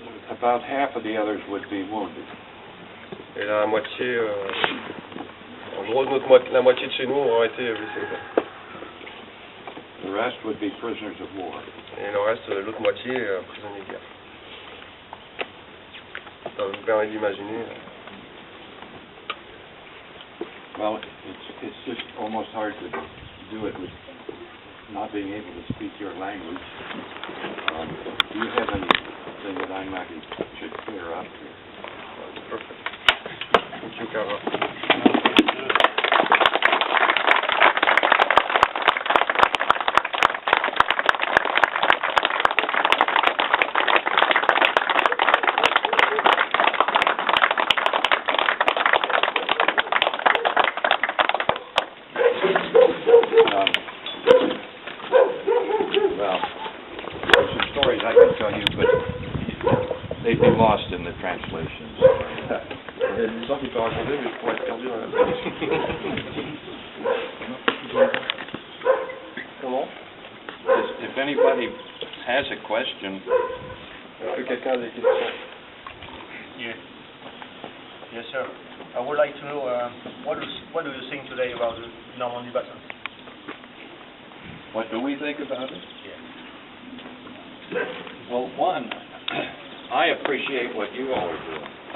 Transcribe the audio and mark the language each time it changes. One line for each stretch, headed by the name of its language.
English: About half of the others would be wounded.
French: Et la moitié, en gros, la moitié de chez nous aurait été blessés.
English: The rest would be prisoners of war.
French: Et le reste, l'autre moitié, prisonniers de guerre. Ça vous permet d'imaginer.
English: Well, it's just almost hard to do it with not being able to speak your language. Do you have anything that I maybe should clear up here? Perfect. Thank you, Carver. Stories I can tell you, but they'd be lost in the translations.
French: Il y a des histoires qu'il peut raconter, mais je pourrais être perdu dans la traduction. Comment?
English: If anybody has a question,
French: Est-ce que quelqu'un a des questions?
English: Yeah. Yes, sir. I would like to know what do you think today about the Normandy battle? what do we think about it? Yeah. Well, one, I appreciate what you all are doing.